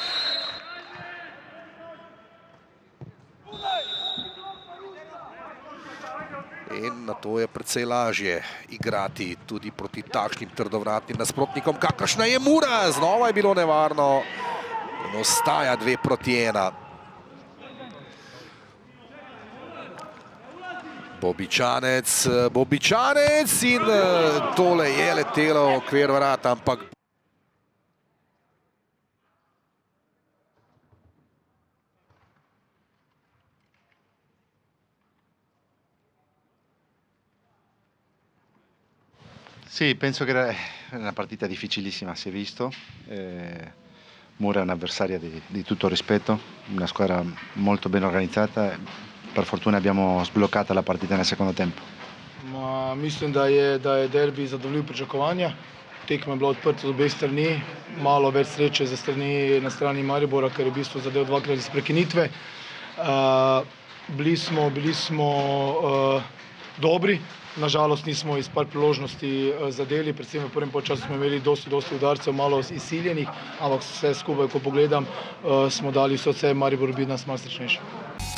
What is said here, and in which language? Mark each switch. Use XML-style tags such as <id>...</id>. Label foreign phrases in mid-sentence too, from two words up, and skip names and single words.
<sl>In na to je precej lažje igrati tudi proti takšnim trdovratnim nasprotnikom, kakršna je Mura. Znova je bilo nevarno in ostaja 2-1. Bobičanec in tole je letelo v okvir vrat, ampak</sl> <it>Sì, penso che era una partita difficilissima, si è visto. Mura è un'avversaria di tutto rispetto, una squadra molto ben organizzata. Per fortuna abbiamo sbloccato la partita nel secondo tempo.</it> <sl>Ma mislim, da je derbi zadovoljil pričakovanja. Tekma je bila odprta z obeh strani, malo več sreče na strani Maribora, ker je v bistvu zadev dvakrat iz prekinitve. Bili smo dobri, nažalost nismo iz par priložnosti zadeli, predvsem v prvem polčasu smo imeli dosti udarcev, malo izsiljenih, ampak vse skupaj, ko pogledam, smo dali vse od sebe, Maribor bi nas malo srečnejši.</sl>